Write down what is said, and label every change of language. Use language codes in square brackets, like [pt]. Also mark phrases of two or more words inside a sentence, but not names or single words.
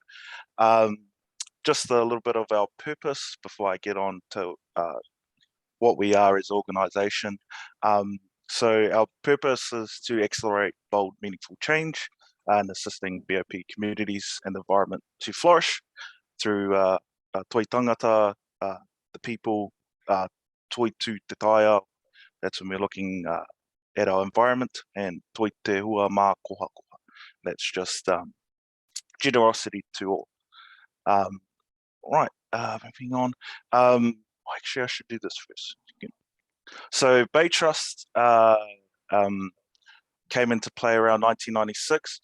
[en] Just a little bit of our purpose before I get on to what we are as an organisation. So our purpose is to accelerate bold, meaningful change and assisting BOP communities and the environment to flourish through [mi] toi tangata, [en] the people, [mi] toi tu te taia. [en] That's when we're looking at our environment, and [mi] toi te hua mā koha koha. [en] That's just generosity to all. Right, moving on. Actually, I should do this first. So Bay Trust came into play around 1996.